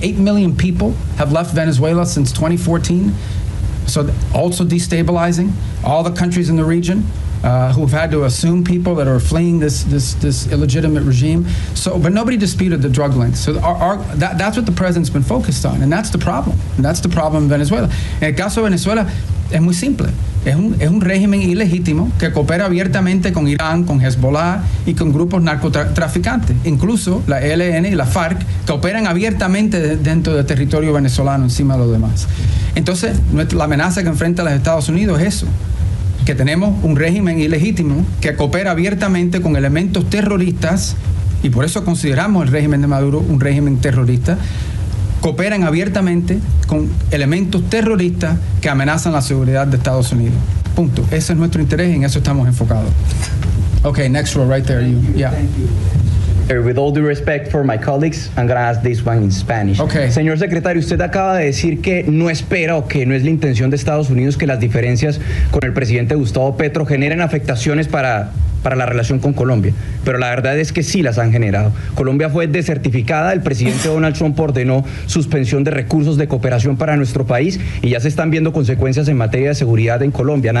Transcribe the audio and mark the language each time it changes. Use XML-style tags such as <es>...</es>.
<en>8 million people have left Venezuela since 2014. So also destabilizing all the countries in the region. who've had to assume people that are fleeing this illegitimate regime. So, but nobody disputed the drug links. So that's what the president's been focused on, and that's the problem. And that's the problem in Venezuela.</en> <es>En el caso de Venezuela es muy simple. Es un régimen ilegítimo que coopera abiertamente con Irán, con Hezbollah y con grupos narcotraficantes. Incluso la ELN y la FARC que operan abiertamente dentro del territorio venezolano encima de los demás. Entonces, la amenaza que enfrenta los Estados Unidos es eso, que tenemos un régimen ilegítimo que coopera abiertamente con elementos terroristas, y por eso consideramos el régimen de Maduro un régimen terrorista. Cooperan abiertamente con elementos terroristas que amenazan la seguridad de Estados Unidos. Punto. Ese es nuestro interés y en eso estamos enfocados.</es> <en>Okay, next row right there. Yeah. With all due respect for my colleagues, I'm going to ask this one in Spanish. Okay.</en> <es>Señor secretario, usted acaba de decir que no espera o que no es la intención de Estados Unidos que las diferencias con el presidente Gustavo Petro generen afectaciones para la relación con Colombia, pero la verdad es que sí las han generado. Colombia fue desertificada, el presidente Donald Trump ordenó suspensión de recursos de cooperación para nuestro país y ya se están viendo consecuencias en materia de seguridad en Colombia.</es>